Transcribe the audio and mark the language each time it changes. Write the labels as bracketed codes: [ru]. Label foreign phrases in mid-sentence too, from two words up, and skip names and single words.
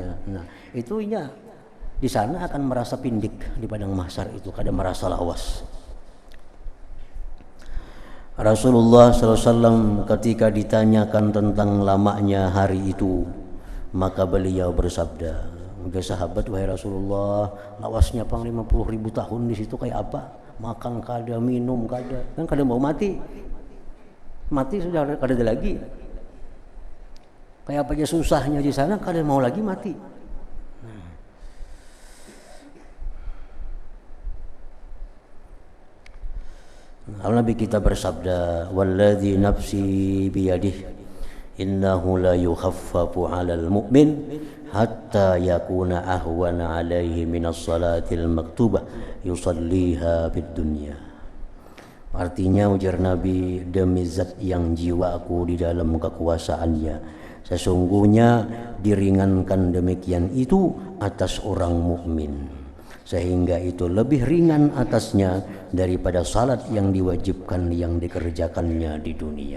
[bjn] Nah, itunya di sana akan merasa pindik di padang mahsyar itu, kadang merasa lawas. [id] Rasulullah SAW ketika ditanyakan tentang lamanya hari itu, maka beliau bersabda, "Wahai sahabat, wahai Rasulullah, [bjn] lawasnya 50.000 tahun di situ kayak apa? Makan kada, minum kada, kan kada mau mati sudah kada ada lagi. Kayak apa aja susahnya di sana, kada mau lagi mati." [id] Nabi kita bersabda, [ar] "والذي نفسي بيده، إنه ليخفف على المؤمن حتى يكون أهون عليه من الصلاة المكتوبة يصليها في الدنيا." [id] Artinya ujar Nabi, demi zat yang jiwaku di dalam kekuasaannya, sesungguhnya diringankan demikian itu atas orang mukmin, sehingga itu lebih ringan atasnya daripada salat yang diwajibkan yang dikerjakannya di dunia.